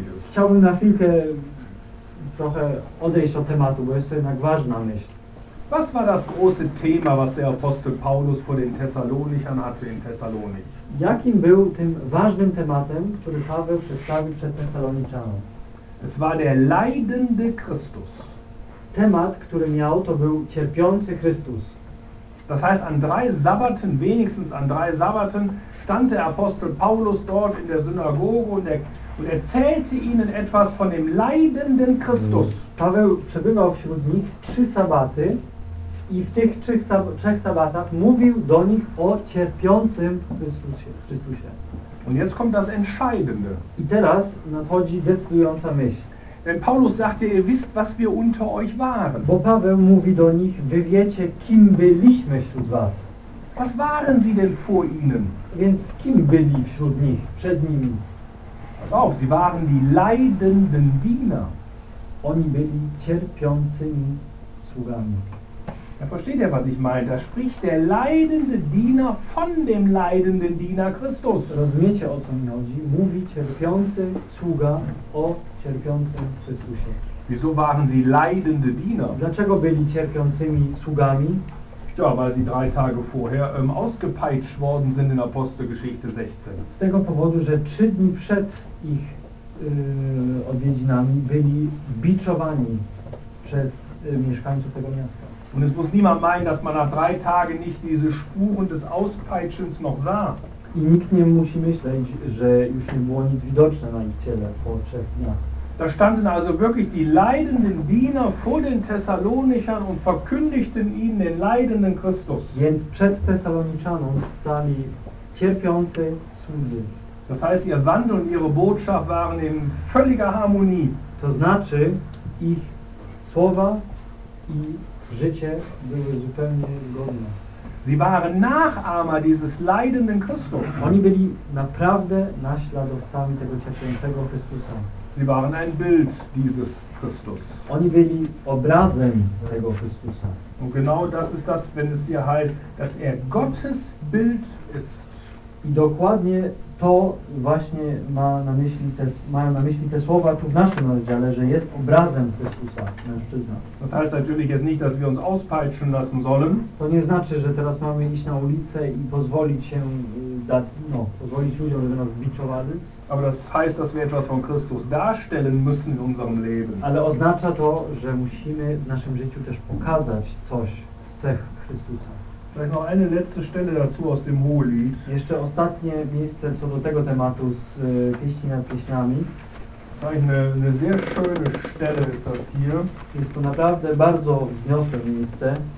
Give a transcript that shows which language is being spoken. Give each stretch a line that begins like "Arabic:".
Polish: Chciałbym na chwilkę trochę odejść od tematu, bo jest to jednak ważna myśl.
German: Was war das große Thema, was der Apostel Paulus vor den Thessalonichern hatte in Thessalonik?
Polish: Jakim był tym ważnym tematem, który Paweł przedstawił przed Thessaloniczanom?
German: Es war der leidende Christus.
Polish: Temat, który miał, to był cierpiący Chrystus.
German: Das heißt, an drei Sabbaten, wenigstens an drei Sabbaten, stand der Apostel Paulus dort in der Synagoge und erzählte ihnen etwas von dem leidenden Christus.
Polish: Paweł przebywał wśród nich trzy sabaty i w tych trzech sabatach mówił do nich o cierpiącym Chrystusie.
German: Und jetzt kommt das Entscheidende.
Polish: I teraz nadchodzi decydująca myśl.
German: Denn Paulus sagte, ihr wisst, was wir unter euch waren.
Polish: Bo Paweł mówi do nich, wy wiecie, kim byliśmy wśród was.
German: Was waren sie denn vor ihnen?
Polish: Więc kim byli wśród nich, przed nimi?
German: Pass auf, sie waren die leidenden Diener.
Polish: Oni byli cierpiącymi sługami.
German: Ja, versteht ihr, was ich meine? Da spricht der leidende Diener von dem leidenden Diener Christus.
Polish: Rozumiecie, o co mi chodzi? Mówi cierpiący sługa o cierpiącym Chrystusie.
German: Wieso waren sie leidende Diener?
Polish: Dlaczego byli cierpiącymi sługami?
German: Ja, weil sie drei Tage vorher ausgepeitscht worden sind in Apostelgeschichte 16.
Polish: Z tego powodu, że trzy dni przed ich odwiedzinami byli biczowani przez mieszkańców tego miasta.
German: Und es muss niemand meinen, dass man nach drei Tagen nicht diese Spuren des Auspeitschens noch sah.
Polish: I nikt nie musi myśleć, że już nie było nic widoczne na ich ciele po trzech dniach.
German: Da standen also wirklich die leidenden Diener vor den Thessalonichern und verkündigten ihnen den leidenden Christus.
Polish: Więc przed Thessaloniczaną stali cierpiący sługi.
German: Das heißt, ihr Wandel und ihre Botschaft waren in völliger Harmonie.
Polish: To znaczy, ich słowa i życie były zupełnie zgodne.
German: Sie waren Nachahmer dieses leidenden Christus.
Polish: Oni byli naprawdę naśladowcami tego cierpiącego Chrystusa.
German: Sie waren ein Bild dieses Christus.
Polish: Oni byli obrazem tego Chrystusa.
German: Und genau das ist das, wenn es hier heißt, dass er Gottes Bild ist.
Polish: I dokładnie to właśnie mają na myśli te słowa tu w naszym rozdziale, że jest obrazem Chrystusa, mężczyzna.
German: Das heißt natürlich jetzt nicht, dass wir uns auspeitschen lassen sollen.
Polish: To nie znaczy, że teraz mamy iść na ulicę i pozwolić się, pozwolić ludziom, żeby nas biczowali.
German: Aber das heißt, dass wir etwas von Christus darstellen müssen in unserem Leben.
Polish: Ale oznacza to, że musimy w naszym życiu też pokazać coś z cech Chrystusa.
German: Vielleicht noch eine letzte Stelle dazu aus dem Hohelied.
Polish: Jeszcze ostatnie miejsce co do tego tematu z Pieśni nad Pieśniami.
German: Eine sehr schöne Stelle ist das hier.
Polish: Jest to naprawdę bardzo wzniosłe miejsce.